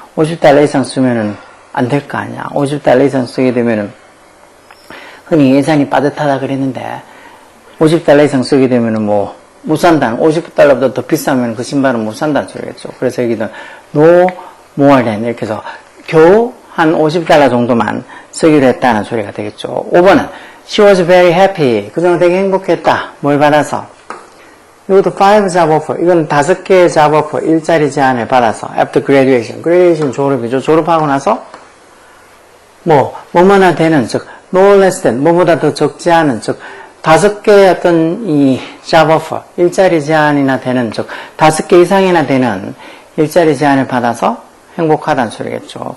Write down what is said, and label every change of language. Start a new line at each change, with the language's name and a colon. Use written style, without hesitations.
Korean: $50 이상 쓰면은 안 될 거 아니야. $50 이상 쓰게 되면은 흔히 예산이 빠듯하다 그랬는데 $50 이상 쓰게 되면은 뭐 못 산다는 $50보다 더 비싸면 그 신발은 못 산다는 소리겠죠. 그래서 여기는 no more than 이렇게 해서 겨우 한 $50 정도만 쓰기로 했다는 소리가 되겠죠.
English: 5번은 She was very happy.
Korean: 그동안 되게 행복했다. 뭘 받아서? 이것도 5 job offer. 이건 5개의 job offer, 일자리 제안을 받아서 after graduation. graduation 졸업이죠. 졸업하고 나서 뭐뭐나 되는, 즉 no less than, 뭐보다 더 적지 않은, 즉 5개의 어떤 이 job offer, 일자리 제안이나 되는, 즉 5개 이상이나 되는 일자리 제안을 받아서 행복하다는 소리겠죠.